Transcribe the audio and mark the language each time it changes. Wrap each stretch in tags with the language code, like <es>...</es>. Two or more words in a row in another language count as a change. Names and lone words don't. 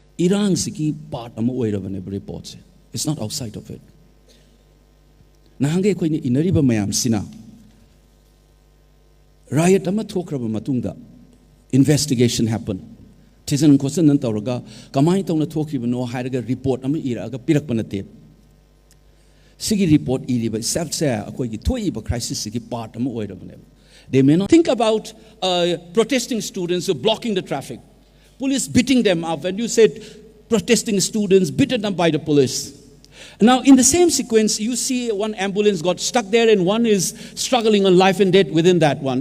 <mni>Irangsigi part ama oirabane report se.</mni> <en>It's not outside of it.</en> <mni>Nahange koini inariba mayam sina. Riot ama thokraba matungda</mni> <en>investigation happened.</en> <mni>Tisan kosan nan tawraga kamai tawna thokriba no hairaga report ama iraga pirakpana te. Sigi report iriba sabsa akoigi thoiba crisis sigi part ama oirabane.</mni> <en>They may not think about protesting students who are blocking the traffic. Police beating them up, and you said protesting students beaten up by the police. Now, in the same sequence, you see one ambulance got stuck there and one is struggling on life and death within that one.</en>